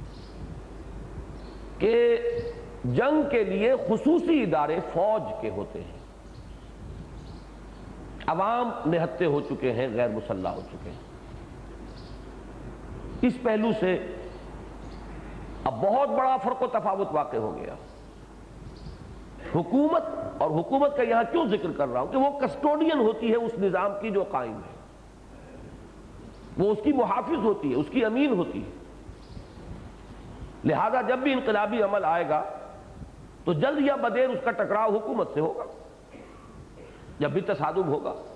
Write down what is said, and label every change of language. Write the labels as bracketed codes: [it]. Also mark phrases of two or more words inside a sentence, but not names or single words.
[ur] کہ جنگ کے لیے خصوصی ادارے فوج کے ہوتے ہیں، عوام نہتے ہو چکے ہیں، غیر مسلح ہو چکے ہیں۔ اس پہلو سے اب بہت بڑا فرق و تفاوت واقع ہو گیا۔ حکومت، اور حکومت کا یہاں کیوں ذکر کر رہا ہوں کہ وہ کسٹوڈین ہوتی ہے اس نظام کی جو قائم ہے، وہ اس کی محافظ ہوتی ہے، اس کی امین ہوتی ہے، لہذا جب بھی انقلابی عمل آئے گا تو جلد یا بدیر اس کا ٹکراؤ حکومت سے ہوگا، جب بھی تصادم ہوگا،